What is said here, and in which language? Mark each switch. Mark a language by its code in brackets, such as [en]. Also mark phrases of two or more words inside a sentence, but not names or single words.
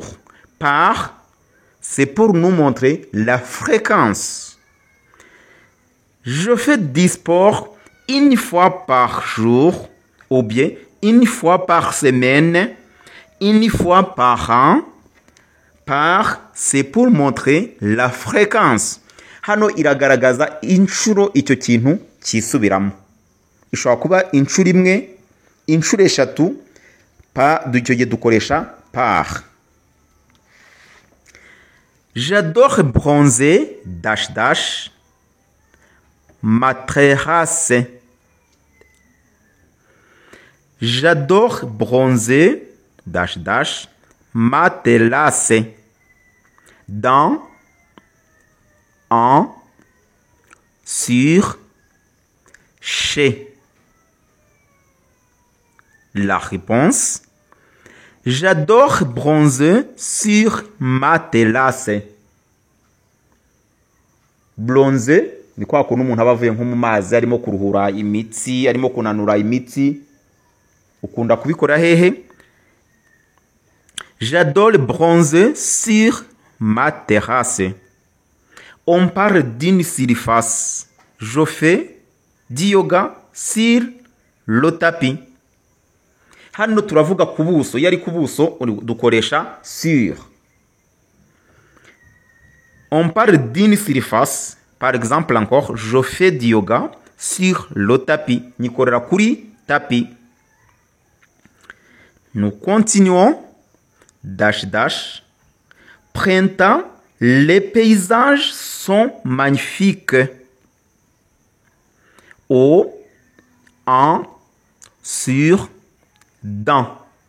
[fr] Par, c'est pour nous montrer la fréquence. Je fais du sport une fois par jour ou bien une fois par semaine, une fois par an. Par, c'est pour montrer la fréquence. [rw] Hano iragaragaza inshuro icyo kintu kisubiramo. Ishobora kuba inshuro imwe, inshuro eshatu, icyo gihe dukoresha par. [fr] J'adore bronzer, [en] dash dash, [fr] ma terrasse. J'adore bronzer, [en] dash dash, [fr] ma terrasse. Dans, en, sur, chez. La réponse: j'adore bronzer sur ma terrasse. [rw] Bronzer ni kwa kuntu umuntu aba avuye nko mu mazi arimo kuruhura imitsi, arimo kunanura imitsi. Ukunda kubikora hehe? [fr] J'adore bronzer sur ma terrasse. On parle d'une surface. Je fais du yoga sur le tapis. [rw] Hano turavuga ku buso, yari ku buso dukoresha sur. [fr] On parle d'une surface. Par exemple encore, je fais du yoga sur le tapis. [rw] Nikorera kuri tapis. [fr] Nous continuons. [en] Dash dash. [fr] Printemps, les paysages sont magnifiques. Au, en, sur, dans.